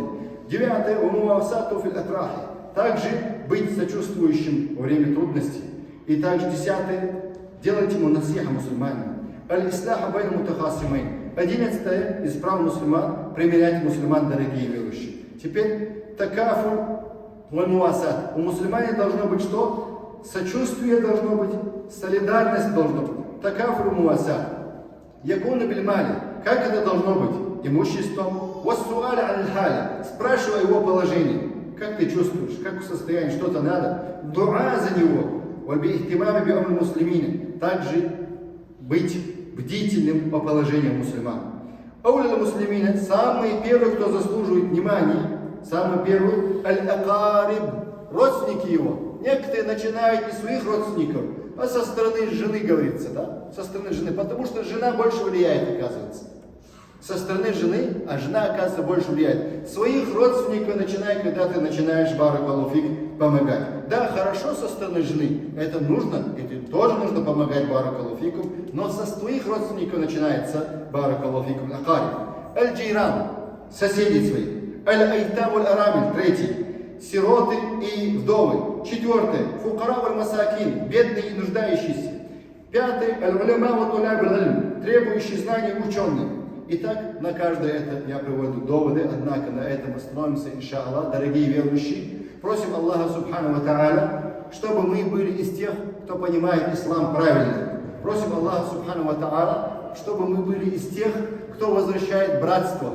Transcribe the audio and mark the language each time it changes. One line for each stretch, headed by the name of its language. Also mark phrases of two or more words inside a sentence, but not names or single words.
Russian: Девятое,
Arabic: المواساة في الأتراح,
Russian: также быть сочувствующим во время трудностей. И также 10-е, делать ему насиха мусульманам.
Arabic: الإصلاح بين المتخاصمين.
Russian: 11-е, из прав мусульман, примирять мусульман, дорогие верующие. Теперь
Arabic: التكافل والمواساة.
Russian: У мусульман должно быть что? Сочувствие должно быть, солидарность должно быть.
Arabic: تكافل مواساة. يكون بالمال.
Russian: Как это должно быть?
Arabic: Имуществом. وسؤال الحال.
Russian: Спрашивай его положение. Как ты чувствуешь? Как состояние? Что-то надо? Дуа за него. Также быть бдительным по положению мусульман.
Arabic: أولى المسلمين,
Russian: самый первый, кто заслуживает внимания, самый первый, аль-акариб, родственники его. Некоторые начинают не своих родственников, а со стороны жены, говорится, да? Со стороны жены, потому что жена больше влияет, оказывается. Со стороны жены, а жена, оказывается, больше влияет. Своих родственников начинай, когда ты начинаешь,
Arabic: بارك الله فيك,
Russian: помогать. Да, хорошо со стороны жены, это нужно, это тоже нужно помогать,
Arabic: بارك الله فيكم,
Russian: но со своих родственников начинается,
Arabic: بارك الله فيكم، أقارب.
Russian: аль-джиран, соседи свои,
Arabic: الأيتام الأرامل,
Russian: третий, сироты и вдовы, четвертое,
Arabic: الفقراء المساكين,
Russian: бедные и нуждающиеся, пятый,
Arabic: العلماء وطلاب العلم,
Russian: требующие знаний ученые. Итак, на каждое это я приводу доводы, однако на этом остановимся, иншаллах, дорогие верующие. Просим Аллаха
Arabic: سبحانه وتعالى,
Russian: чтобы мы были из тех, кто понимает ислам правильно. Просим Аллаха
Arabic: سبحانه وتعالى,
Russian: чтобы мы были из тех, кто возвращает братство.